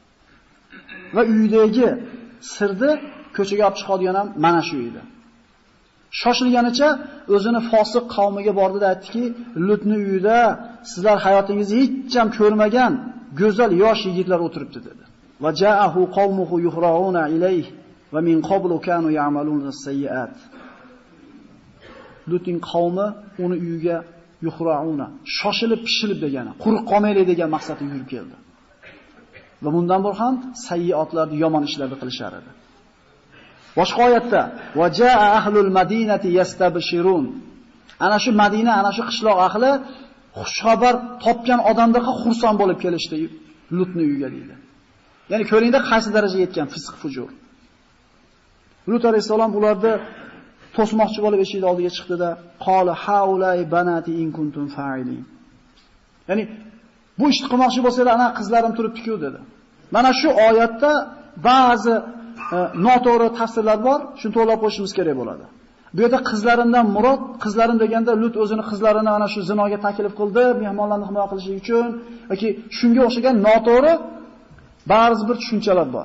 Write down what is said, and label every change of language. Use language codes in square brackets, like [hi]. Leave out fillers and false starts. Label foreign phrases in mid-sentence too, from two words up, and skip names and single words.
[uz] Va uyidagi sirni ko'chaga olib chiqadigan ham mana shu edi. Shoshilganicha o'zini fosiq qavmiga bordi va aytdiki, Lutning uyida sizlar hayotingizda hech ham ko'rmagan go'zal yosh yigitlar o'tiribdi dedi. [ar] وجاءه قومه يهرعون إليه ومن قبل كانوا يعملون السيئات. [uz] Lutning qavmi uni uyiga yuhra'una, shoshilib pishilib degani, quruq qolmaylik degan maqsadda yurib keldi. Va bundan bor ham sayyiotlarni, yomon ishlarni qilishar edi. Boshqa oyatda [ar] وجاء أهل المدينة يستبشرون. [uz] Ana shu Madina, ana shu qishloq ahli xushxabar topgan odamlarga xursand bo'lib kelishdi Lutning uyiga deydi. Ya'ni ko'ringda qaysi darajaga yetgan fisq fujur. Lut alayhisalom ularni to'smoqchi bo'lib eshik oldiga chiqdi-da, [ar] قال هؤلاء بناتي إن كنتم فاعلين. [uz] Ya'ni bu ishni qilmoqchi bo'lsalar, ana qizlarim turibdi-ku dedi. Mana shu oyatda ba'zi noto'g'ri tafsirlar bor, shuni to'g'rilab qo'yishimiz kerak bo'ladi. Bu yerda qizlarimdan murod, qizlarim deganda Lut o'zini qizlarini ana shu zinoga taklif qildi, mehmonlarni himoya qilish uchun yoki shunga o'xshagan noto'g'ri ba'zi bir tushunchalar bor.